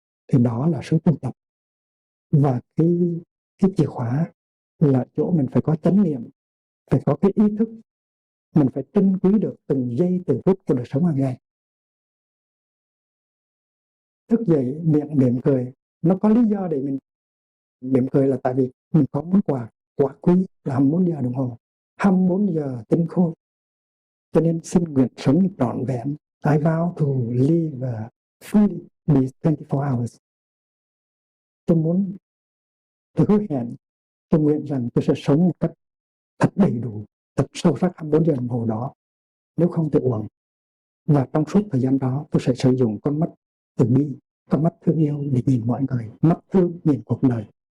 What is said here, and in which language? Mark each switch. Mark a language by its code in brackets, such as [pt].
[vi] Thì đó là sự tu tập. Và cái chìa khóa là chỗ mình phải có chánh niệm, phải có cái ý thức, mình phải trân quý được từng giây từng phút của đời sống hàng ngày. Thức dậy miệng mỉm cười, nó có lý do để mình mỉm cười là tại vì mình có món quà quá quý là 24 giờ đồng hồ, 24 giờ tinh khôi. Cho nên xin nguyện sống trọn vẹn. [en] I vow to live fully these 24 hours. [vi] Tôi hứa hẹn, tôi nguyện rằng tôi sẽ sống một cách thật đầy đủ, thật sâu sắc 24 giờ đồng hồ đó, nếu không thì uổng. Và trong suốt thời gian đó, tôi sẽ sử dụng con mắt từ bi, con mắt thương yêu để nhìn mọi người, mắt thương nhìn cuộc đời.